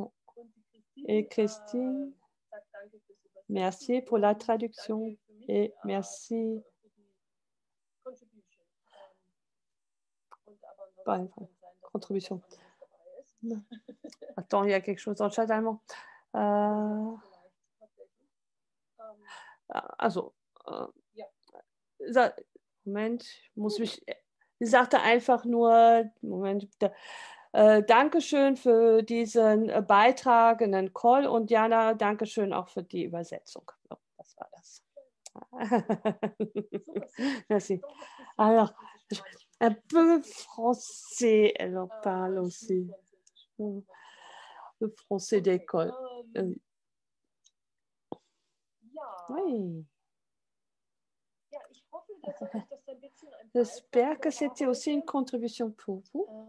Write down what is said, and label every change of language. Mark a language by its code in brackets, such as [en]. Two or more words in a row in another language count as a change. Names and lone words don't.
[fr] Et Christine, merci pour la traduction et merci. Pas une contribution. Attends, il y a quelque chose dans le chat allemand. [de] Also, Moment, ich sagte einfach nur, Moment, Dankeschön für diesen Beitrag, einen Call und Jana, Dankeschön auch für die Übersetzung. So, das war das. [fr] Merci. Alors, un peu français, elle en parle aussi. Le français d'école. Oui. J'espère que c'était aussi une contribution pour vous.